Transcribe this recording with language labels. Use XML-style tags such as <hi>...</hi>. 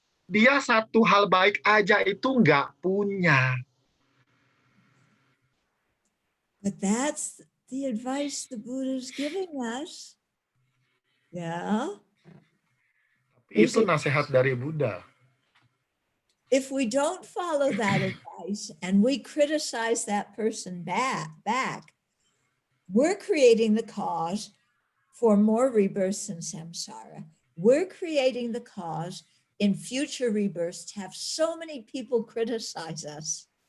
<id>Dia satu hal baik aja itu nggak punya.</id> <en>But that's the advice the Buddha's giving us. Yeah.</en> <id>Itu nasihat dari Buddha.</id> <en>If we don't follow that advice and we criticize that person back, we're creating the cause for more rebirths in samsara. We're creating the cause in future rebirths to have so many people criticize us.</en>